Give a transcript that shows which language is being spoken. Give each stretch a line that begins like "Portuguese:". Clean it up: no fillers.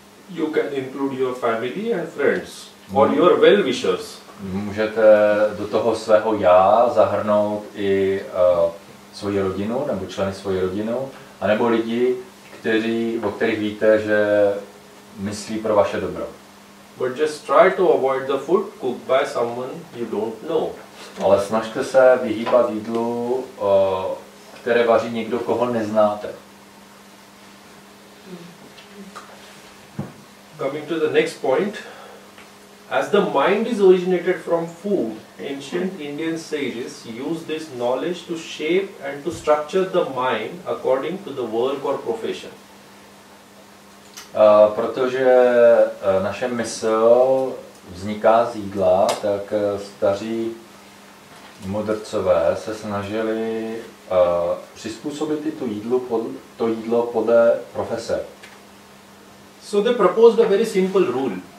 English: You can include your family and friends or your well-wishers.
Czech: Můžete do toho svého já zahrnout i svoji rodinu nebo členy svojí rodiny, anebo lidi, o kterých víte, že myslí pro vaše dobro.
English: But just try to avoid the food cooked by someone you don't know.
Czech: Ale snažte se vyhýbat jídlu, které vaří někdo, koho neznáte.
English: Coming to the next point, as the mind is originated from food, ancient Indian sages used this knowledge to shape and to structure the mind according to the work or profession.
Czech: Protože naše mysl vzniká z jídla, tak staří mudrcové se snažili přizpůsobit i to jídlo podle profese.
English: So they proposed a very simple rule.